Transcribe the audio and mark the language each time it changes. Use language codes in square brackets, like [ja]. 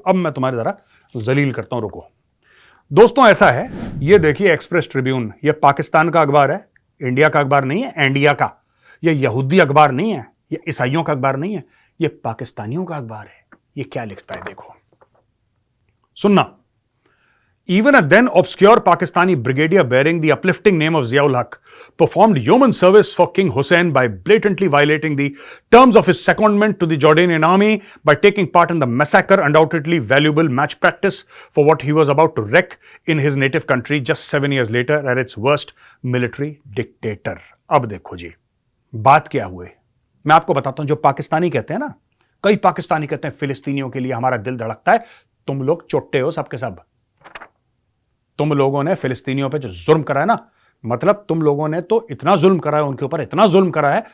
[hi] अब मैं तुम्हारे जरा जलील करता हूं, रुको। दोस्तों ऐसा है, ये देखिए एक्सप्रेस ट्रिब्यून, ये पाकिस्तान का अखबार है, इंडिया का अखबार नहीं है, इंडिया का। ये यहूदी अखबार नहीं है, ये ईसाइयों का अखबार नहीं है, ये पाकिस्तानियों का अखबार है। ये क्या लिखता है देखो, सुनना। [en] Even a then obscure Pakistani brigadier bearing the uplifting name of Ziaul Haq performed yeoman service for King Hussein by blatantly violating the terms of his secondment to the Jordanian army by taking part in the massacre, undoubtedly valuable match practice for what he was about to wreak in his native country just 7 years later at its worst military dictator. [hi] अब देखो जी, बात क्या हुई, मैं आपको बताता हूं। जो पाकिस्तानी कहते हैं ना, कई पाकिस्तानी कहते हैं फिलिस्तीनियों के लिए हमारा दिल धड़कता है, तुम लोग चोट्टे हो सबके सब। तुम लोगों ने फिलिस्तीनियों पे जो जुल्म करा है ना, मतलब तुम लोगों ने तो इतना जुल्म करा है उनके ऊपर, इतना जुल्म करा है।